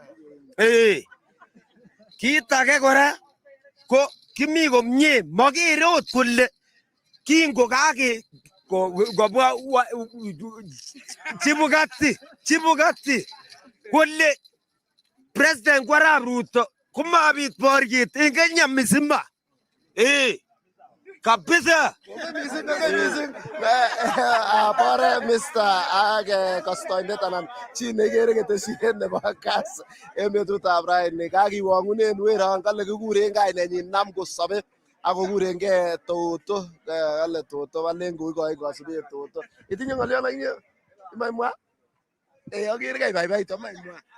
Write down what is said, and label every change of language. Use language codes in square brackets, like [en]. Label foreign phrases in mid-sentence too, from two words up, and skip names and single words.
[kln] Kit age kora ko kimi komie makere ot kole kingo kake kobwa Chibukati kole President Arap Ruto komabit boriet en Kenya mzima. [sw] Kabisa. [kln] Bore Mr. Age Kostoindet anan chi nekere ketesiet nebo Kass en betutab raini kakiwangunen weron kale kikuren kainenyin nam kosobe ako kurengee Toto kale Toto valen koikoi kasubet Toto. Itinye ngolion akinye imamwa? Akere kaibaibait amamwa.